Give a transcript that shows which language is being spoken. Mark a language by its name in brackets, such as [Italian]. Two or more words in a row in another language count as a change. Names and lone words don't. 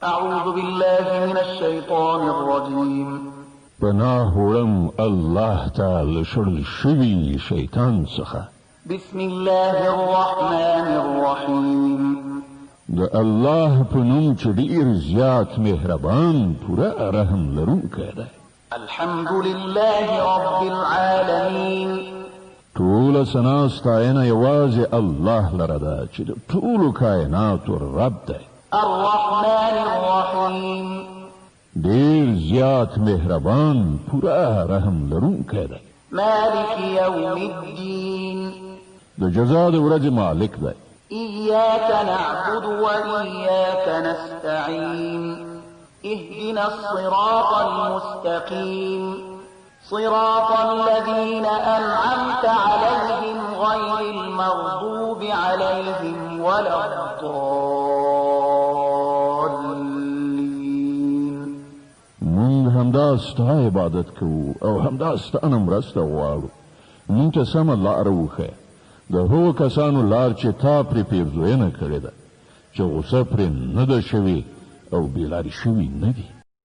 [Arabic] أعوذ بالله من الشيطان الرجيم [Pashto] پناه وړم الله تعالی شړل شوي شیطان څخه. [Arabic] بسم الله الرحمن الرحيم [Pashto] د الله په نوم چې ډېر زیات مهربان پوره رحم لرونکی دی. [Arabic] الحمد لله رب العالمين [Pashto] ټوله ثنا ستاینه یوازې الله لره ده چې د ټولو کائناتو رب دی. [Arabic] الرحمن الرحيم [Pashto] ډېر زیات مهربان پوره رحم لرونکی دی. [Arabic] مالك يوم الدين [Pashto] د جزا د ورځې مالک دی. [Arabic] إياك نعبد وإياك نستعين اهدنا الصراط المستقيم صراط الذين أنعمت عليهم غير المغضوب عليهم ولا الضالين. [Pashto] مونږ همدا ستا عبادت کوو او همدا ستانه مرسته غواړو. مونږ ته سمه لاره وښیه، د هغو کسانو لار چې تا پرې پیرزوینه کړې ده، چې غوسه پرې نه ده شوې او بېلارې شوي نه دي.